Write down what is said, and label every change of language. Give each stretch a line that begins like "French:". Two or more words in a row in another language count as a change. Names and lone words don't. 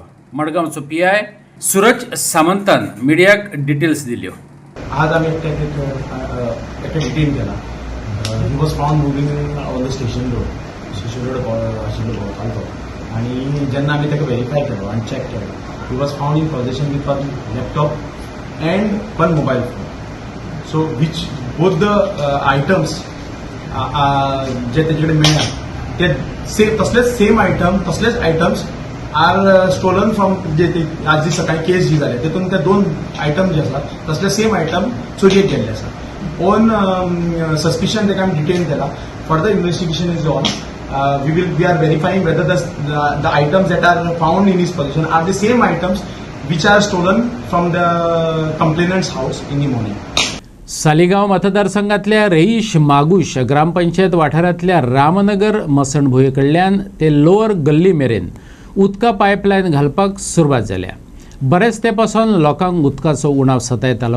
Konkani: मडगांवचो PI सूरज सामंतान मिडियाक डिटेल्स दिल्यो. आज आम्ही एकट्या डिटेन केला.
English: He was found moving on the Station Road
Konkani: आशिल्लो भोंवतालो तो. आनी जेन्ना आमी ताका व्हेरीफाय केलो आनी चॅक केलो,
English: He was found in possession with one laptop and one mobile phone. So which both the items
Konkani: जे तेजे कडेन मेळ्ळा ते तसलेच
English: same items are stolen from
Konkani: जे आज जी सकाळी केस जी जाली तेतून ते 2 आयटम जे आसात तसले
English: same item
Konkani: चोरयेक गेल्ले आसात.
English: On suspicion
Konkani: ताका आमी डिटेन केला.
English: Further investigation is on. We are verifying whether the items that are found in his possession are the same items which are stolen from the complainant's house in the morning.
Konkani: सालिगांव मतदारसंघातल्या रईश मागुश ग्रामपंचायत वाठारांतल्या रामनगर मसणभुंये कडल्यान ते लोअर गल्ली मेरेन उदका पायपलायन घालपाक सुरवात जाल्या. बरेच तेंपासून लोकांक उदकाचो उणाव सतायतालो.